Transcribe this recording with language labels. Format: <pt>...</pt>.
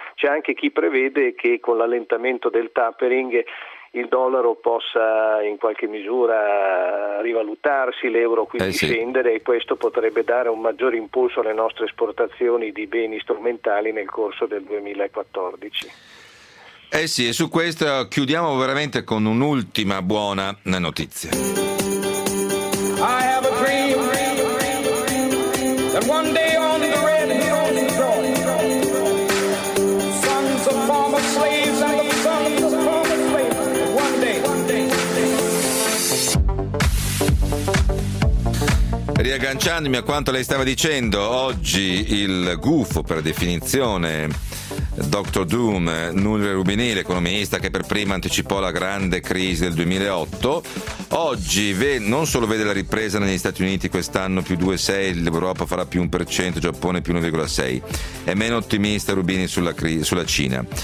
<it>C'è anche chi prevede che con l'allentamento del tapering il dollaro possa in qualche misura rivalutarsi, l'euro quindi scendere, e questo potrebbe dare un maggior impulso alle nostre esportazioni di beni strumentali nel corso del 2014. Eh sì, e su questo chiudiamo veramente con un'ultima buona notizia.</it> <en>I have a dream that one day on the red hills of Troy, sons of former slaves and the sons of former slaves, one day.</en> <it>Riagganciandomi a quanto lei stava dicendo, oggi il gufo per definizione Dr. Doom, Nuria Rubini, l'economista che per prima anticipò la grande crisi del 2008, oggi non solo vede la ripresa negli Stati Uniti quest'anno più 2,6, l'Europa farà più 1%, Giappone più 1,6, è meno ottimista Rubini sulla Cina.</it>